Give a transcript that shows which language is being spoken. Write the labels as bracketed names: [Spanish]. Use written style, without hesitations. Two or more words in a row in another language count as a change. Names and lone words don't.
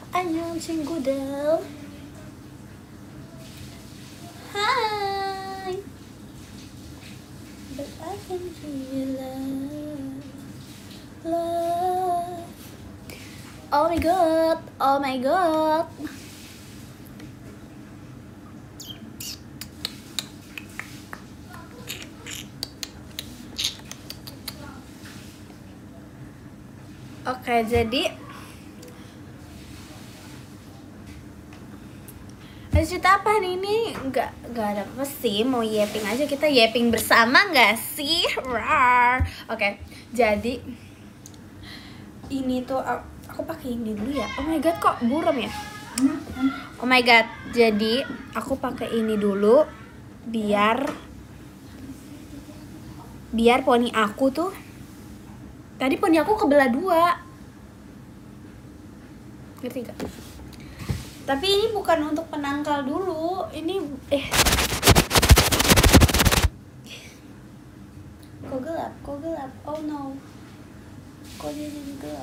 [Indonesian] yang cinggudel. Hai, [English] but I can feel love, love. Oh my god, oh my god. [Indonesian] Oke, jadi ada cerita apa hari ini? Nggak ada apa sih, mau yapping aja, kita yapping bersama nggak sih? Rar. Oke, jadi ini tuh aku pakai ini dulu ya. [English] Oh my god, [Indonesian] kok buram ya? [English] Oh my god, [Indonesian] jadi aku pakai ini dulu biar poni aku tuh, tadi poni aku kebelah dua, ngerti gak? Tapi ini bukan untuk penangkal dulu, ini kok gelap, [English] oh no, [Indonesian] kok dia jadi gelap?